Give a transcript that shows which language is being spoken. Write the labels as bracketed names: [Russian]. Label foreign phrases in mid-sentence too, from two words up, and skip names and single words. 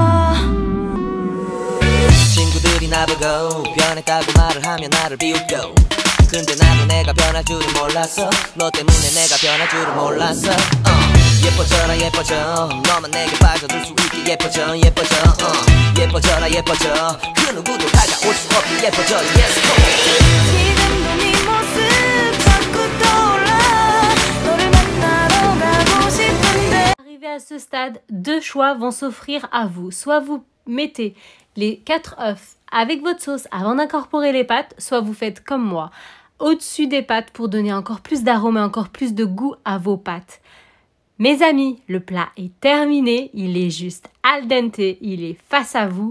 [Korean] 친구들이 나보고 변했다고 말을 하면 나를 비웃고 근데 나도 내가 변할 줄은 몰랐어. 너 때문에 내가 변할 줄은 몰랐어. 예뻐져라 예뻐져. 너만 내게 빠져들 수 있게 예뻐져 예뻐져. 예뻐져라 예뻐져. 그 누구도 다가올 수 없게 예뻐져. [English] Yes, come on. [Korean] 지금도 네 모습 자꾸 떠올라. 너를 만나러 가고 싶은데. [French] Arrivé à ce stade, deux choix vont s'offrir à vous. Soit vous mettez les 4 œufs avec votre sauce avant d'incorporer les pâtes, soit vous faites comme moi, au-dessus des pâtes pour donner encore plus d'arôme et encore plus de goût à vos pâtes. Mes amis, le plat est terminé, il est juste [Italian] al dente, [French] il est face à vous.